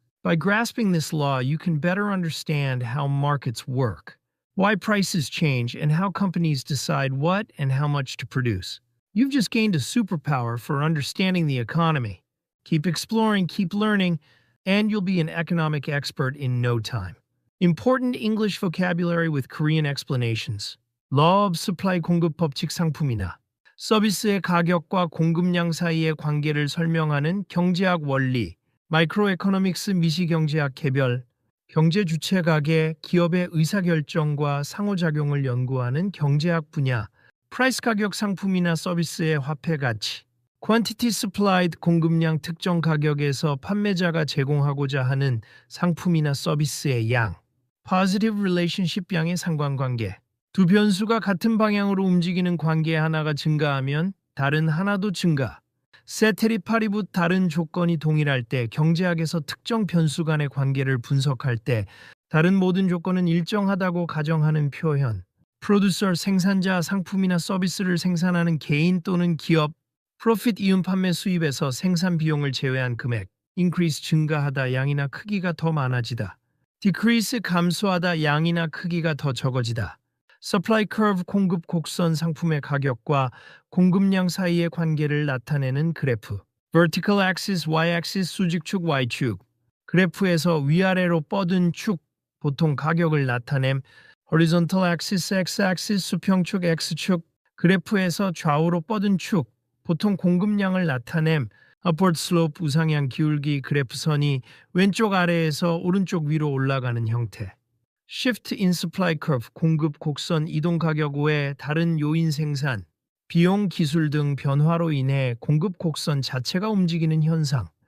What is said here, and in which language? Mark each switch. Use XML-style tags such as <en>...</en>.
<en>By grasping this law, you can better understand how markets work, why prices change, and how companies decide what and how much to produce. You've just gained a superpower for understanding the economy. Keep exploring, keep learning, and you'll be an economic expert in no time. Important English vocabulary with Korean explanations. Law of supply</en> <ko>공급 법칙 상품이나 서비스의 가격과 공급량 사이의 관계를 설명하는 경제학 원리. 마이크로에코노믹스 미시경제학 개별. 경제 주체 가계, 기업의 의사결정과 상호작용을 연구하는 경제학 분야. 프라이스 가격 상품이나 서비스의 화폐 가치.</ko> <en>quantity supplied</en> <ko>공급량 특정 가격에서 판매자가 제공하고자 하는 상품이나 서비스의 양.</ko> <en>positive relationship</en> <ko>양의 상관관계. 두 변수가 같은 방향으로 움직이는 관계 하나가 증가하면 다른 하나도 증가. 세테리 파리붓 다른 조건이 동일할 때 경제학에서 특정 변수 간의 관계를 분석할 때 다른 모든 조건은 일정하다고 가정하는 표현. 프로듀서 생산자 상품이나 서비스를 생산하는 개인 또는 기업. 프로핏 이윤 판매 수입에서 생산 비용을 제외한 금액. increase 증가하다 양이나 크기가 더 많아지다. decrease 감소하다 양이나 크기가 더 적어지다.</ko> <en>supply curve</en> <ko>공급 곡선 상품의 가격과 공급량 사이의 관계를 나타내는 그래프.</ko> <en>vertical axis, y-axis</en> <ko>수직축, y축. 그래프에서 위아래로 뻗은 축, 보통 가격을 나타냄.</ko> <en>horizontal axis, x-axis</en> <ko>수평축, x축. 그래프에서 좌우로 뻗은 축, 보통 공급량을 나타냄.</ko> <en>upward slope</en> <ko>우상향 기울기 그래프선이 왼쪽 아래에서 오른쪽 위로 올라가는 형태.</ko> <en>shift in supply curve</en> <ko>공급 곡선 이동 가격 외에 다른 요인 생산, 비용, 기술 등 변화로 인해 공급 곡선 자체가 움직이는 현상.</ko>